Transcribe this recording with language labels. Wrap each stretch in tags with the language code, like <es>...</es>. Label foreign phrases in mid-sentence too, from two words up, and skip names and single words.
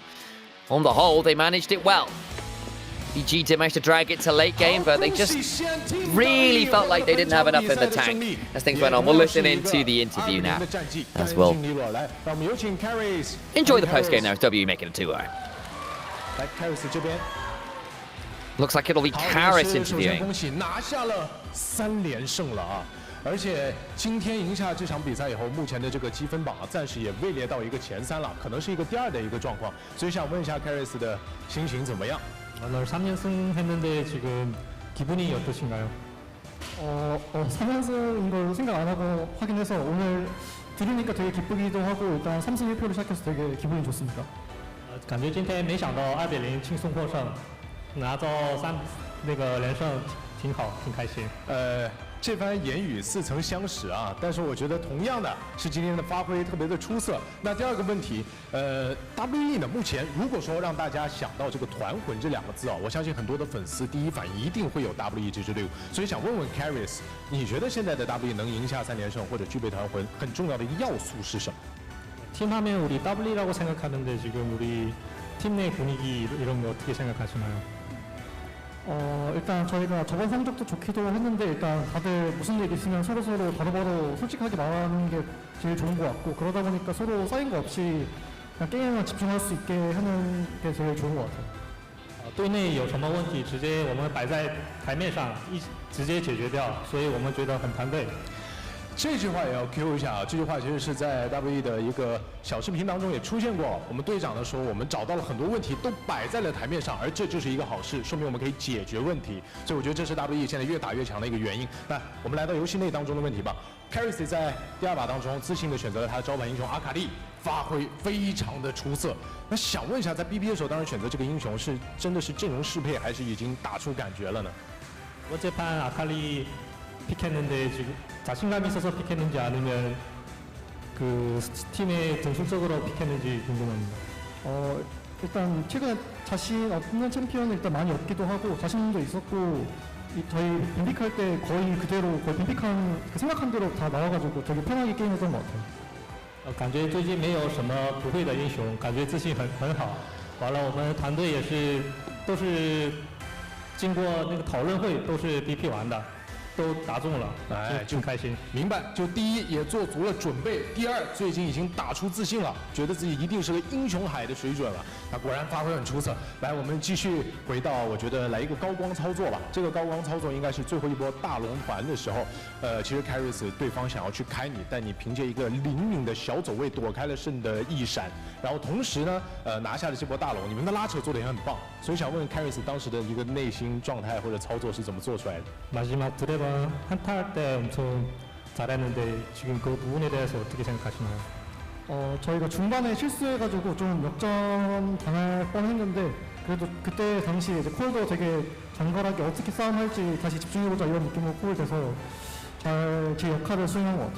<en>On the whole, they managed it well. EDG did manage to drag it to late game, but they just really felt like they didn't have enough in the tank as things went on. We'll listen into the interview now as well. Enjoy the post-game now as WE making a 2-0. Looks like it'll be Karis interviewing.</en> <zh>而且今天赢下这场比赛以后，目前的这个积分榜暂时也位列到一个前3了，可能是一个第2的一个状况，所以想问一下 Karis 的心情怎么样？</zh> <ko>오늘 3연승 했는데 지금 기분이 어떠신가요? 3연승인 걸 생각 안 하고 하긴 해서 오늘 들으니까 되게 기쁘기도 하고 일단 3승 1패로 시작해서 되게 기분이 좋습니다.</ko> <zh>感觉今天没想到2比0轻松获胜，拿到那个连胜挺好，挺开心。这番言语似曾相识啊，但是我觉得同样的是今天的发挥特别的出色。那第2个问题，WE 呢，目前如果说让大家想到这个团魂这2个字啊，我相信很多的粉丝第一反应一定会有 WE 这支队伍，所以想问问 Karis， 你觉得现在的 WE 能赢下3连胜或者具备团魂很重要的一个要素是什么？</zh> <ko>팀하면 우리 WE라고 생각하는데 지금 우리 팀 내 분위기 이런 거 어떻게 생각하시나요? 일단 저희가 저번 성적도 좋기도 했는데 일단 다들 무슨 일 있으면 서로서로 바로바로 솔직하게 말하는 게 제일 좋은 것 같고 그러다 보니까 서로 쌓인 거 없이 그냥 게임에만 집중할 수 있게 하는 게 제일 좋은 것 같아요.</ko> <zh>队内有什么问题，直接我们摆在台面上直接解决掉，所以我们觉得很团队。这句话也要 Q 一下啊！这句话其实是在 WE 的一个小视频当中也出现过。我们队长呢说，我们找到了很多问题都摆在了台面上，而这就是一个好事，说明我们可以解决问题。所以我觉得这是 WE 现在越打越强的一个原因。那我们来到游戏内当中的问题吧。Carry 在第2把当中自信的选择了他的招牌英雄阿卡丽，发挥非常的出色。那想问一下，在 BP 的时候，当时选择这个英雄是真的是阵容适配，还是已经打出感觉了呢？</zh> <ko>어제판 아칼리 픽했는데 지금 자신감 있어서 픽했는지 아니면 그 팀의 등술적으로 픽했는지 궁금합니다. 일단 최근에 자신 없는 챔피언을 일단 많이 얻기도 하고 자신도 있었고 저희 빈픽할 때 거의 그대로 거의 빈픽한 생각한 대로 다 나와가지고 되게 편하게 게임했던 것 같아요.</ko> <zh>感觉最近没有什么不会的英雄，感觉自信很好。完了，我们团队也是都是经过那个讨论会，都是 BP 完的。都打中了，哎，就开心。明白，就第一也做足了准备，第二最近已经打出自信了，觉得自己一定是个英雄海的水准了。那果然发挥很出色。来，我们继续回到，我觉得来一个高光操作吧。这个高光操作应该是最后一波大龙团的时候，其实 Carries 对方想要去开你，但你凭借一个灵敏的小走位躲开了圣的一闪，然后同时呢，拿下了这波大龙。你们的拉扯做得也很棒，所以想问 Carries 当时的一个内心状态或者操作是怎么做出来的？</zh> <ko>마지막 드래곤 한타할 때 엄청 잘했는데 지금 그 부분에 대해서 어떻게 생각하시나요? 저희가 중반에 실수해가지고 좀 역전 당할 뻔했는데 그래도 그때 당시 이제 콜도 되게 정갈하게 어떻게 싸움할지 다시 집중해보자 이런 느낌으로 콜 돼서 잘 제 역할을 수행한 것 같아요.</ko>